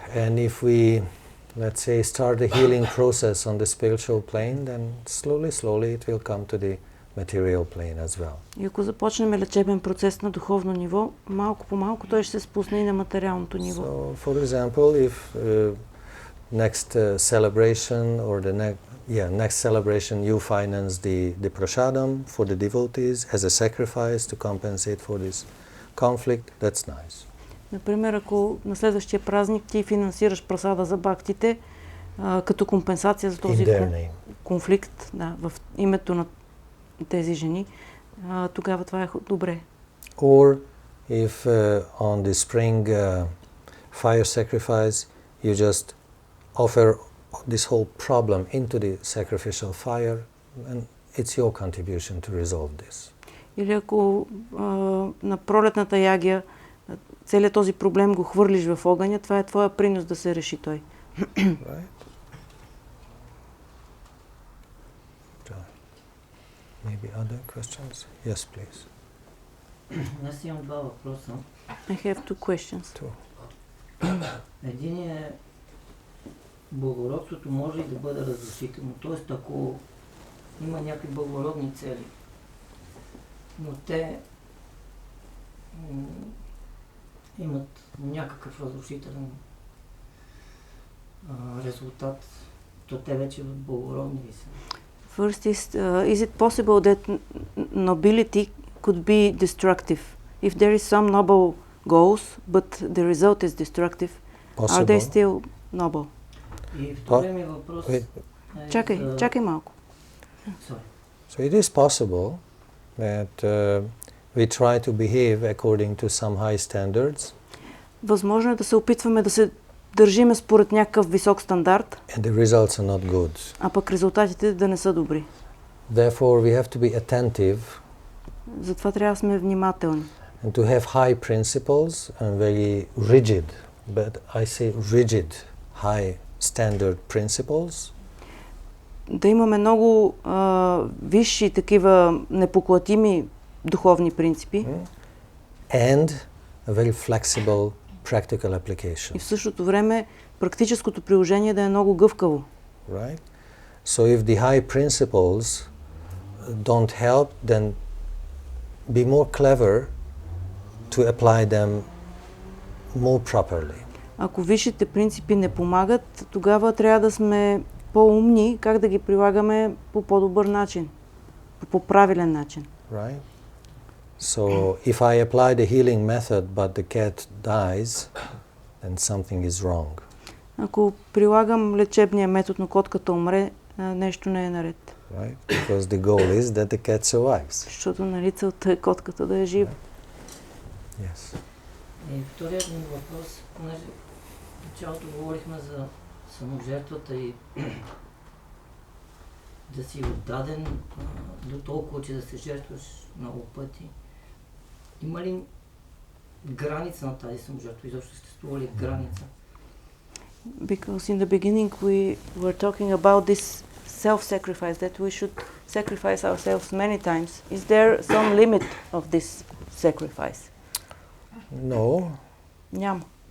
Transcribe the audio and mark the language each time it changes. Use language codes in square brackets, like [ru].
[en] And if we, let's say, start the healing process on the spiritual plane, then slowly it will come to the material plane as well. [bg] И ако започнем лечебен процес на духовно ниво, малко по малко той ще се спусне и на материалното ниво. [en] So, for example, if next celebration or the next celebration you finance the prasadam for the devotees as a sacrifice to compensate for this conflict, that's nice. [bg] Например, ако на следващия празник ти финансираш прасада за бактите, като компенсация за този конфликт, в името на тези жени, тогава това е добре. [en] Or if on the spring fire sacrifice you just offer this whole problem into the sacrificial fire, and it's your contribution to resolve this. [bg] Или ако на пролетната ягия целият този проблем го хвърлиш в огъня, това е твоя принос да се реши той. [en] Right? Maybe other questions? Yes, please. [bg] Аз имам два въпроса. [en] I have two questions. [bg] Един е, благородството може и да бъде разрушително. Т.е. ако има някакви благородни цели, но те имат някакъв разрушителен резултат, то те вече благородни ли са? [en] First is it possible that nobility could be destructive? If there is some noble goals, but the result is destructive, are they still noble? [bg] И втория ми въпрос е Чакай малко. [en] So it is possible that we try to behave according to some high standards. [bg] Възможно е да се опитваме да се държиме според някакъв висок стандарт, [en] and the results are not good. [bg] а пък резултатите да не са добри. [en] Therefore, we have to be attentive [bg] Затова трябва да сме внимателни. [en] and to have high principles and very rigid, but I say rigid, high standard principles. [bg] Да имаме много висши такива непоклатими духовни принципи [en] And a very flexible practical application. [bg] и в същото време практическото приложение да е много гъвкаво. [en] Right? So if the high principles don't help, then be more clever to apply them more properly. [bg] Ако висшите принципи не помагат, тогава трябва да сме по-умни как да ги прилагаме по по-добър начин, по по-правилен начин. [en] Right? So if I apply the healing method but the cat dies, then something is wrong. [bg] Ако прилагам лечебния метод, но котката умре, нещо не е наред. [en] Right? Because the goal is that the cat survives. [bg] Защото нали целта е котката да е жива. [en] Yes. [bg] И вторият ми въпрос, понеже в началото говорихме за саможертвата и да си отдаден до толкова, че да се жертваш много пъти. Има ли граница на тази саможертва? Изобщо съществува ли граница? [en] Because in the beginning we were talking about this self-sacrifice, that we should sacrifice ourselves many times. Is there some limit of this sacrifice? No. [bg] Няма.